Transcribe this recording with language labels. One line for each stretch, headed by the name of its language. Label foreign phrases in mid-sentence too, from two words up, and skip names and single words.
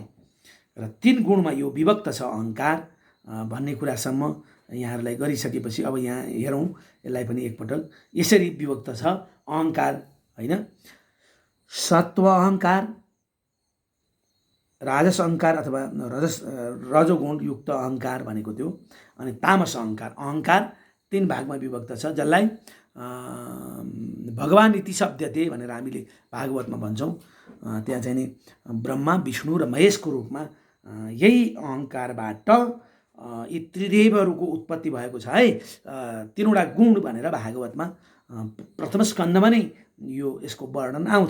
Nepali: र 3 गुणमा यो विभक्त छ अहङ्कार भन्ने कुरासम्म यहाँहरूलाई गरिसकेपछि अब यहाँ हेरौँ यसलाई पनि एकपटक। यसरी विभक्त छ अहङ्कार, होइन? सत्व अहङ्कार, राजस अहङ्कार अथवा रजोगुण युक्त अहङ्कार भनेको त्यो, अनि तामस अहङ्कार। अहङ्कार 3 भागमा विभक्त छ, जसलाई भगवान्
Sanskrit: इति शब्दते
Nepali: भनेर हामीले भागवतमा भन्छौँ। त्यहाँ चाहिँ नि ब्रह्मा, विष्णु र महेशको रूपमा यही अहङ्कारबाट यी त्रिदेवहरूको उत्पत्ति भएको छ है। 3वटा गुण भनेर भागवतमा प्रथम स्कन्धमा नै यसको वर्णन आउँछ।